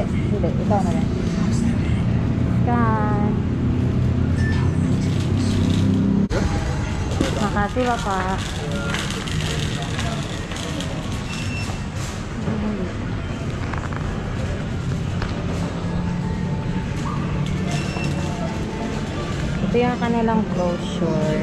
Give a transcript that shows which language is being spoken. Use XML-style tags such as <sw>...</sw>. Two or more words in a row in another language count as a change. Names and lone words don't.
<tl>Ikaw na lang. Scan.</tl> <id>Makasih Bapak.</id> <tl>Ito yung kanilang brochure.</tl>